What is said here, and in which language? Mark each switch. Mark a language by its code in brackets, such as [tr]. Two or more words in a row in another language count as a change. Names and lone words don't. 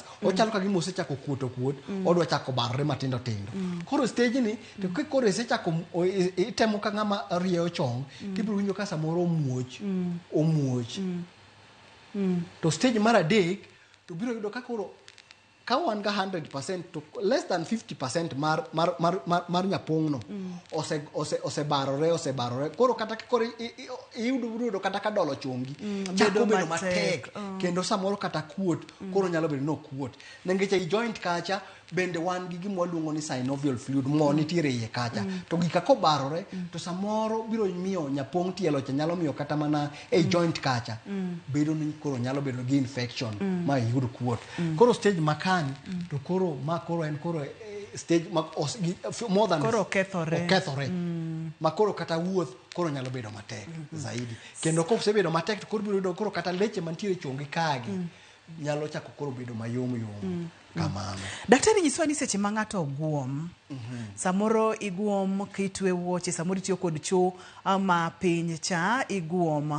[luo] Ochalo ka gima osechako kuot. Odwa chako barore matindo. Koro stage ni to koro osechako itemo ka ng'ama rieyo chong. Tibiro winjo ka samoro omuoch. To stage mar 3 to biro yudo ka koro ka wan ga 100% to [en] less than 50% [luo] mar nyapong'no ose barore. Koro kata koro iyudo kata ka dolo chongi chako bedo matek kendo samoro kata kuot koro nyalo bedo no kuot. Nikech i joint kacha bende wan gi gima waluongo ni [en] synovial fluid [luo] mo nitiere iye kacha. To gika kobarore to samoro biro miyo nyapong' tielo cha nyalo miyo kata mana e joint kacha bedo ni koro nyalo bedo gi infection ma yud kuot. Koro stage makani to koro en koro [en] stage more than [luo] koro kethore. Ma koro kata wuoth koro nyalo bedo matek zaidi. Kendo ko sebedo matek to koro biro yudo koro kata leche mantiere chongi kagi nyalo chako koro bedo mayom. Kamano. Daktari nyiswa ni seche ma ng'ato guom. Samoro iguom kitwe wuoche, samoro itiyo kod cho ama piny cha iguom.